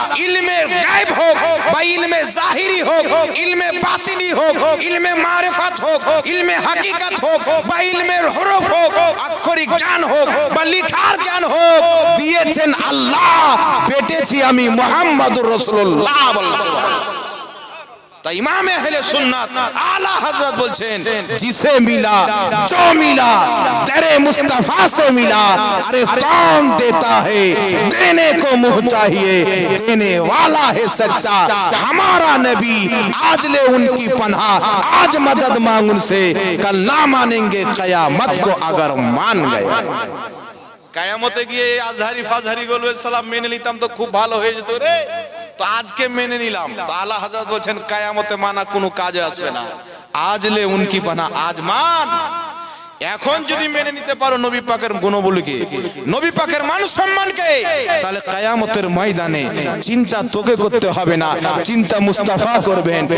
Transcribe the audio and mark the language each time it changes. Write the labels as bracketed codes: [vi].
[bn] ইলমে গায়ব হোক বা ইলমে জাহিরি হোক, ইলমে বাতিনি হোক, ইলমে মারিফাত হোক, ইলমে হাকিকাত হোক বা ইলমের হরফ হোক, আক্ষরিক জ্ঞান হোক বা লিখার জ্ঞান হোক, দিয়েছেন আল্লাহ, বেটেছি আমি মুহাম্মদুর রাসূলুল্লাহ। বলছেন তাই ইমামে আহলে সুন্নাত আলা হযরত বলছেন, [hi] जिसे मिला जो मिला तेरे मुस्तफा से मिला, अरे कौन देता है देने को मुंह चाहिए, देने वाला है सच्चा हमारा नबी, आज ले उनकी पनाह, आज मदद मांग उनसे, कल ना मानेंगे कयामत को अगर मान गए। [bn] কায়ামতে গিয়ে আজহারি ফাজহারি বলবে সালাম মেনে নিতাম তো খুব ভালো হয়ে যেত রে, তো আজকে মেনে নিলাম। তো আলা হযরত বলছেন কিয়ামতে মানা কোনো কাজে আসবে না। [hi] আজলে উনকি পানা, আজ মান। [bn] এখন যদি মেনে নিতে পারো নবী পাকের গুণবলীকে, নবী পাকের মান সম্মানকে, তাহলে কিয়ামতের ময়দানে চিন্তা তোকে করতে হবে না, চিন্তা মুস্তাফা করবেন।